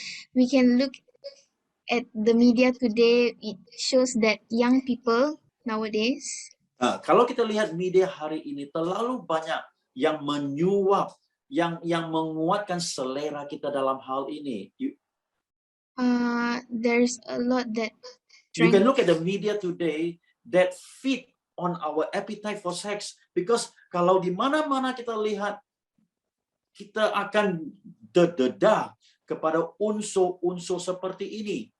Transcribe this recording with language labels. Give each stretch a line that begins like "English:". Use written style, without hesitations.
English: We can look at the media today. It shows that young people nowadays.
Malay: Kalau kita lihat media hari ini terlalu banyak yang menyuap, yang menguatkan selera kita dalam hal ini.
English: There's a lot that you can look at the media today that feed on our appetite for sex,
Malay: because kalau di mana-mana kita lihat kita akan terdedah kepada unsur-unsur seperti ini.